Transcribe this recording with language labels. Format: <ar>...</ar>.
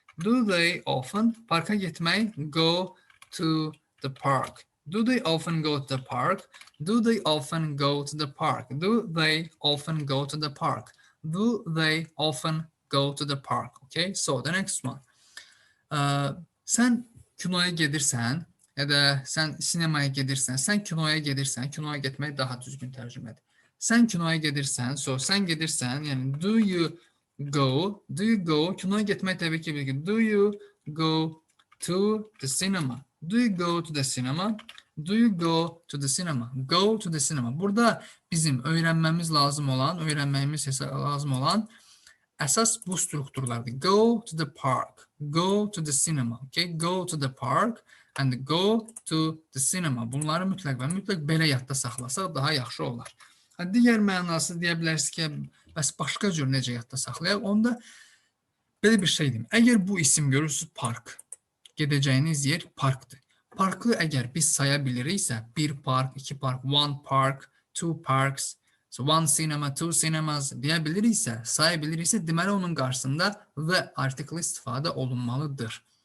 <en>Do they often</en> <az>parka getmək,</az> <en>go to the park. Do they often go to the park? Do they often go to the park? Do they often go to the park? Do they often go to the park? Okay, so the next one.</en> <az>Sən kinoya gedirsən, ya da sən sinemaya gedirsən, sən kinoya gedirsən, kinoya getmək daha düzgün tərcümədir. Sən kinoya gedirsən, so sən gedirsən, yəni</az> <en>do you go,</en> <az>kinoya getmək təbii ki,</az> <en>do you go to the cinema? Do you go to the cinema? Do you go to the cinema? Go to the cinema.</en> <az>Burada bizim öyrənməyimiz lazım olan əsas bu strukturlardır.</az> <en>Go to the park, go to the cinema, okay? Go to the park and go to the cinema.</en> <az>Bunları mütləq belə yadda saxlasaq daha yaxşı olar. Digər mənası deyə bilərsiniz ki, bəs başqa cür necə yadda saxlayaq? Onda belə bir şey deyim. Əgər bu isim görürsünüz park, gedəcəyiniz yer parkdır. Parkı əgər biz saya biliriksə, bir park, iki park,</az> <en>one park, two parks, so one cinema, two cinemas</en> <az>deyə biliriksə, saya biliriksə, deməli onun qarşısında və artikel istifadə olunmalıdır.</az>